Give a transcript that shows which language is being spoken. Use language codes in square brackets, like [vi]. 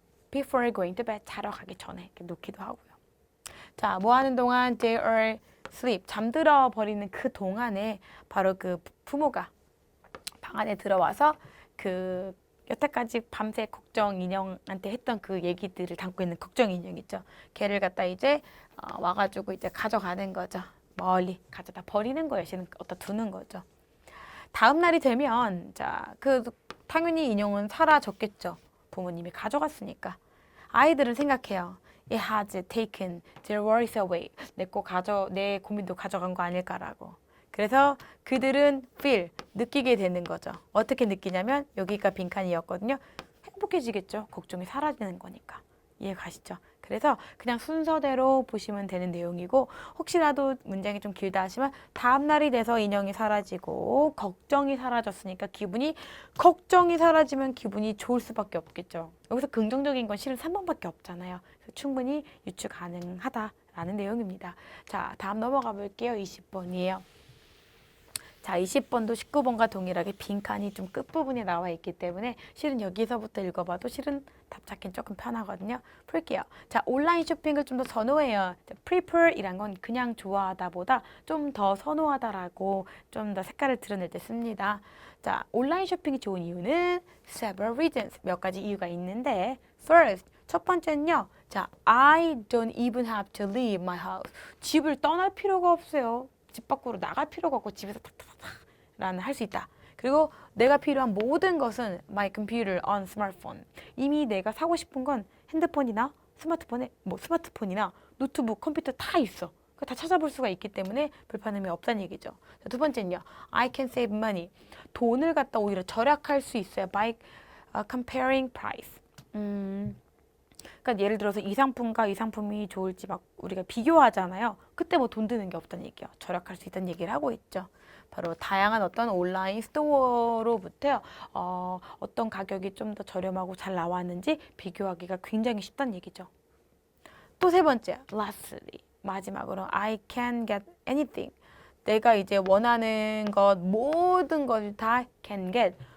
[en] before going to bed, [ko] 자러 가기 전에 이렇게 놓기도 하고요. 자, 뭐 하는 동안 [en] they are asleep, [ko] 잠들어 버리는 그 동안에 바로 그 부모가 방 안에 들어와서 그 여태까지 밤새 걱정 인형한테 했던 그 얘기들을 담고 있는 걱정 인형 있죠. 걔를 갖다 이제 와가지고 이제 가져가는 거죠. 멀리 가져다 버리는 거예요. 실은 어디다 두는 거죠. 다음 날이 되면 자, 그 당연히 인형은 사라졌겠죠. 부모님이 가져갔으니까. 아이들은 생각해요. [en] It has taken their worries away. [ko] 내 고민도 가져간 거 아닐까라고. 그래서 그들은 feel, 느끼게 되는 거죠. 어떻게 느끼냐면 여기가 빈칸이었거든요. 행복해지겠죠. 걱정이 사라지는 거니까. 이해 가시죠? 그래서 그냥 순서대로 보시면 되는 내용이고 혹시라도 문장이 좀 길다 하시면 다음 날이 돼서 인형이 사라지고 걱정이 사라졌으니까 걱정이 사라지면 기분이 좋을 수밖에 없겠죠. 여기서 긍정적인 건 실은 3번밖에 없잖아요. 그래서 충분히 유추 가능하다라는 내용입니다. 자, 다음 넘어가 볼게요. 20번이에요. 자, 20번도 19번과 동일하게 빈칸이 좀 끝부분에 나와 있기 때문에 실은 여기서부터 읽어봐도 실은 답 찾기는 조금 편하거든요. 풀게요. 자, 온라인 쇼핑을 좀 더 선호해요. prefer 이란 건 그냥 좋아하다보다 좀 더 선호하다라고 좀 더 색깔을 드러낼 때 씁니다. 자, 온라인 쇼핑이 좋은 이유는 [en] several reasons, [ko] 몇 가지 이유가 있는데 first, 첫 번째는요. [en] 자, I don't even have to leave my house. [ko] 집을 떠날 필요가 없어요. 집 밖으로 나갈 필요가 없고 집에서 탁탁탁탁 할 수 있다. 그리고 내가 필요한 모든 것은 [en] my computer on smartphone. [ko] 이미 내가 사고 싶은 건 핸드폰이나 스마트폰이나 노트북, 컴퓨터 다 있어. 다 찾아볼 수가 있기 때문에 불편함이 없다는 얘기죠. 자, 두 번째는요. [en] I can save money. [ko] 돈을 갖다 오히려 절약할 수 있어요. by [en] comparing price. [ko] 그러니까 예를 들어서 이 상품과 이 상품이 좋을지 막 우리가 비교하잖아요. 그때 뭐 돈 드는 게 없다는 얘기예요. 절약할 수 있다는 얘기를 하고 있죠. 바로 다양한 어떤 온라인 스토어로부터 어떤 가격이 좀 더 저렴하고 잘 나왔는지 비교하기가 굉장히 쉽다는 얘기죠. 또 세 번째, [en] lastly, [ko] 마지막으로 [en] I can get anything. [ko] 내가 이제 원하는 것 모든 것을 다 [en] can get.